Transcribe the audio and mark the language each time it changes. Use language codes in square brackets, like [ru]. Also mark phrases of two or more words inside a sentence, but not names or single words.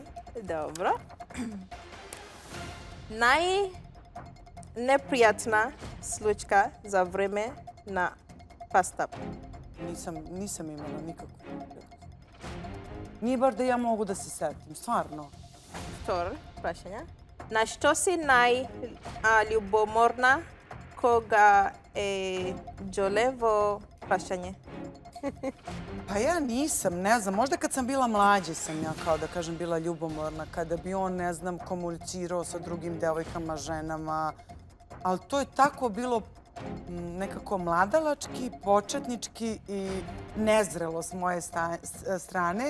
[sr] Dobro. [mk] Најнепријатна случка за време на пастап. [sr] Nisam imala nikakvu. Nije bar da ja mogu da se setim, stvarno. [mk] Втор прашање. На што си најљубоморна кога е Đole во прашање? [sr] Pa ja nisam, ne znam, možda kad sam bila mlađa sam ja, kao da kažem, bila ljubomorna, kada bi on, ne znam, komunicirao sa drugim devojkama, ženama, ali to je tako bilo nekako mladalački, početnički i nezrelo s moje strane.